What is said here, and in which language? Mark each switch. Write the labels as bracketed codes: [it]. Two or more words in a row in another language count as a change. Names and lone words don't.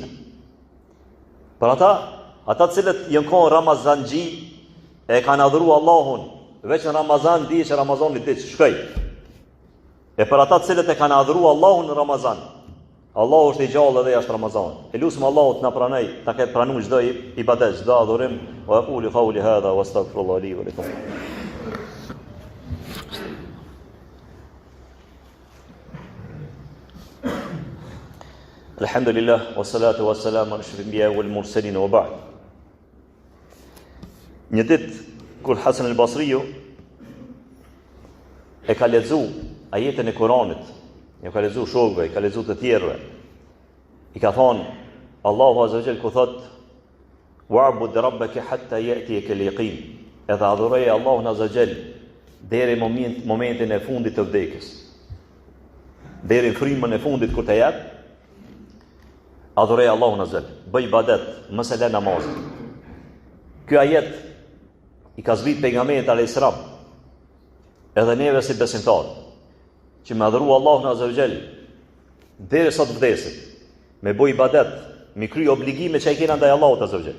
[sq] Për ata të cilët janë kon Ramazanxhi e kanë adhuru Allahun, veç në Ramazan di që Ramazani diç shkoj. E për ata të cilët e kanë adhuru Allahun në Ramazan, Allahu është i gjallë edhe jashtë Ramazan. E lutem Allahut na pranoj, ta ketë pranuar çdo ibadet, çdo adhurim. [ar] وأقول قولي هذا وأستغفر الله لي ولكم. الحمد لله، والصلاة والسلام على أشرف الأنبياء والمرسلين وبعد. [sq] Një ditë kur Hasan al-Basriu e ka lexu ajetën e Kuranit, e ka lexu shokëve, e ka lexu të tjerëve. I ka thonë Allahu [ar] عز وجل [sq] ku thot [ar] واعبد ربك حتى يأتيك اليقين. [sq] Edhe adhuroje Allahun [ar] عز وجل [sq] deri momentin e fundit të vdekjes. Deri në frymën e fundit kur të jap, adhuroje Allahun [ar] عز وجل, [sq] bëj ibadet, mos e lë namazin. Ky ajet i ka zbrit pejgamberit [ar] عليه السلام, [sq] edhe neve si besimtar, që me adhuru Allahun [ar] عز وجل [sq] derisa të vdesim, me bëj ibadet, me kry obligime që ai kena ndaj Allahut [ar] عز وجل.